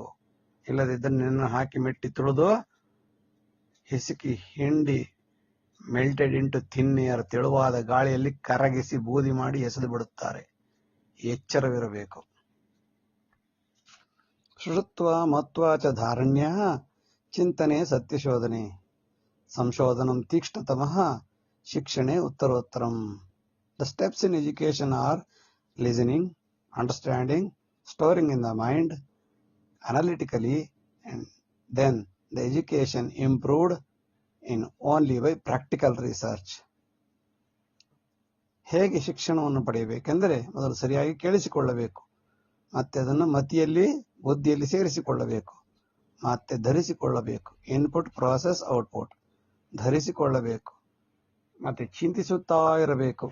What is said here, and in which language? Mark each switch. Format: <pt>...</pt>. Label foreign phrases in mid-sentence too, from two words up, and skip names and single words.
<kn>ಇಲ್ಲದಿದ್ದರೆ ನಿನ್ನ ಹಾಕಿ ಮೆಟ್ಟಿ ತುಳಿದು ಹಿಸುಕಿ ಹಿಂಡಿ</kn> <en>melted into thin air,</en> <kn>ತೆಳುವಾದ ಗಾಳಿಯಲ್ಲಿ ಕರಗಿಸಿ ಬೂದಿ ಮಾಡಿ ಎಸೆದು ಬಿಡುತ್ತಾರೆ. ಎಚ್ಚರವಿರಬೇಕು.</kn> <sa>ಶೃತ್ವ ಮತ್ವಾ ಚ ಧಾರಣ್ಯ ಚಿಂತನೆ ಸತ್ಯಶೋಧನೆ, ಸಂಶೋಧನಂ ತೀಕ್ಷ್ಣತಮಃ ಶಿಕ್ಷಣೆ ಉತ್ತರೋತ್ತರಂ.</sa> <en>the steps in education are listening, understanding, storing in the mind analytically, and then the education improved in only by practical research.</en> <kn>ಹೇಗೆ ಶಿಕ್ಷಣವನ್ನು ಪಡೆಯಬೇಕೆಂದರೆ ಮೊದಲು ಸರಿಯಾಗಿ ಕೇಳಿಸಿಕೊಳ್ಳಬೇಕು, ಮತ್ತೆ ಅದನ್ನು ಮತಿಯಲ್ಲಿ ಬುದ್ಧಿಯಲ್ಲಿ ಸೇರಿಸಿಕೊಳ್ಳಬೇಕು, ಮತ್ತೆ ಧರಿಸಿಕೊಳ್ಳಬೇಕು.</kn> <en>input process output,</en> <kn>ಧರಿಸಿಕೊಳ್ಳಬೇಕು, ಮತ್ತೆ ಚಿಂತಿಸುತ್ತಾ ಇರಬೇಕು.</kn>